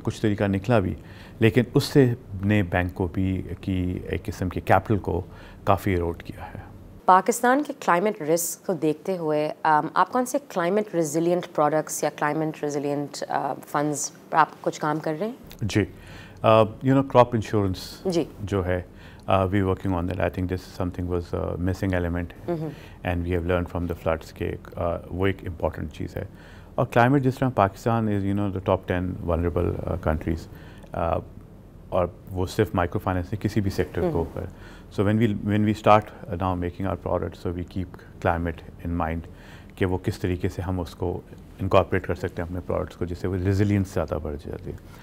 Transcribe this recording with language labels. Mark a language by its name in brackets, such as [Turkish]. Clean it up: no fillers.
[Urdu] کچھ طریقہ نکلا بھی، لیکن اس سے نے بینک کو بھی کی ایک قسم کے کیپٹل کو کافی ایروڈ کیا ہے. پاکستان کے کلائمیٹ رسک کو دیکھتے ہوئے آپ کون سے کلائمیٹ ریزیلینٹ پروڈکٹس یا کلائمیٹ ریزیلینٹ فنڈز پر آپ کچھ کام کر رہے ہیں؟ جی، کراپ انشورنس جو ہے [English] we working on that. I think this is something was a missing element, and we have learned from the floods کہ وہ ایک important چیز ہے. [Urdu] اور کلائمیٹ جس طرح پاکستان از [English] the top 10 vulnerable countries, [Urdu] اور وہ صرف مائکرو فائنینس نہیں کسی بھی سیکٹر کو اوپر. [English] So when we start now making our products, so we keep climate in mind [Urdu] کہ وہ کس طریقے سے ہم اس کو انکارپوریٹ کر سکتے ہیں اپنے پروڈکٹس کو، جس سے وہ ریزیلینس زیادہ بڑھ جاتی ہے.